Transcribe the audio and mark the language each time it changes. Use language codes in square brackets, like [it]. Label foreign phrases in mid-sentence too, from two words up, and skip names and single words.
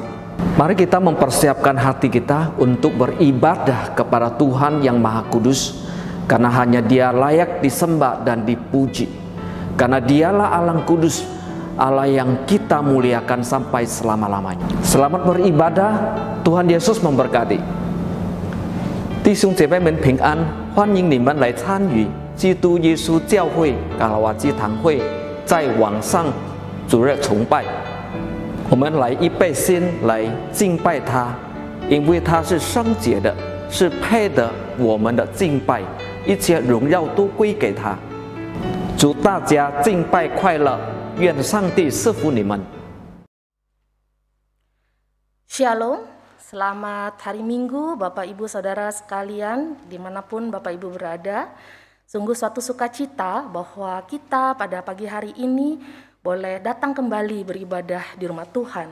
[id] Mari kita mempersiapkan hati kita untuk beribadah kepada Tuhan yang Maha Kudus, karena hanya Dia layak disembah dan dipuji. Karena Dialah Allah Kudus, Allah yang kita muliakan sampai selama-lamanya. Selamat beribadah, Tuhan Yesus memberkati. [zh] 弟兄姐妹们平安，欢迎你们来参与基督耶稣教会卡拉瓦基堂会在网上主日崇拜。我们来预备心来敬拜他，因为他是圣洁的，是配得我们的敬拜，一切荣耀都归给他。祝大家敬拜快乐，愿上帝赐福你们。 [id] Shalom, selamat hari Minggu Bapak Ibu Saudara sekalian dimanapun Bapak Ibu berada. Sungguh suatu sukacita bahwa kita pada pagi hari ini boleh datang kembali beribadah di rumah Tuhan.